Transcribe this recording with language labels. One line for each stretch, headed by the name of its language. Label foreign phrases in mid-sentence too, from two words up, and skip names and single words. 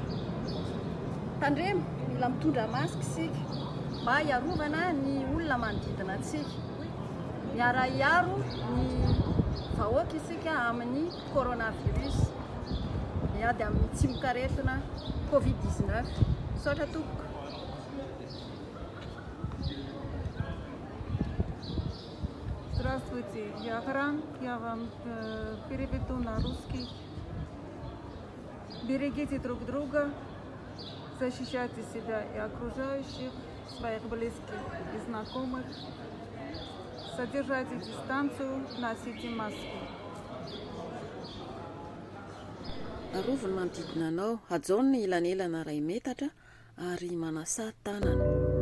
Malagasy: Tandremo, mila mitondra masque isika mba hiarovana ny olona manodidina antsika. Miara hiaro ny vahoaka isika amin'ny coronavirus miady amin'ny tsimikaretina COVID-19. Saotra tompoko.
Russian: Здравствуйте, я Гран, я вам переведу на русский. Берегите друг друга, защищайте себя и окружающих, своих близких и знакомых. Содержайте дистанцию, носите маски.
Malagasy: Arovony manodidina anao, ajaony ny elanelana ray metatra ary manasa tanana.